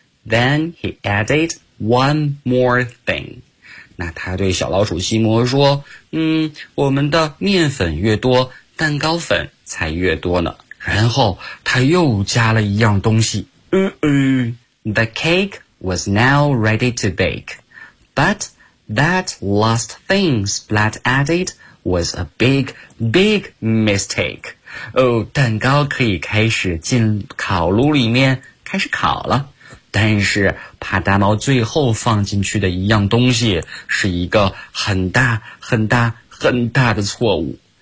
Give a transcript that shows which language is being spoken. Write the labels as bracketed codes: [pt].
[en] Then he added one more thing. [zh] 那他对小老鼠西摩说，我们的面粉越多，蛋糕粉才越多呢。然后他又加了一样东西。 [en] The cake was now ready to bake. But that last thing Splat added was a big, big mistake. [zh] 蛋糕可以开始进烤炉里面开始烤了。但是帕达猫最后放进去的一样东西是一个很大很大很大的错误。